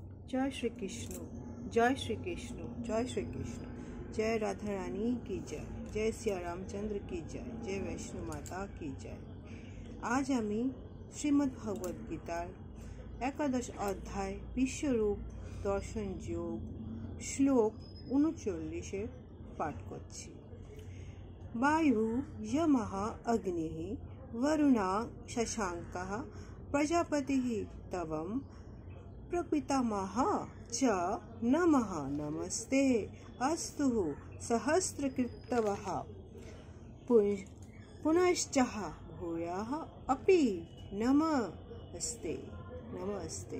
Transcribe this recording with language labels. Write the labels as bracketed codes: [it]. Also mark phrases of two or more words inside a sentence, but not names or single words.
[hi] जय श्री कृष्ण, जय श्री कृष्ण, जय श्री कृष्ण। जय राधा रानी की जय, जय सिया रामचंद्र की जय, जय वैष्णो माता की जय। [bn] আজ আমি শ্রীমদ্ ভগবদ গীতার একাদশ অধ্যায় বিশ্বরূপ দর্শন যোগ শ্লোক 39 পাঠ करছি। [sa] वायु यमः अग्निः वरुणा शशांकः प्रजापतिः तवं प्रपितामहः च नमः नमस्ते अस्तु सहस्रकृतवः पुनश्चः भूयः अपि नमस्ते नमस्ते।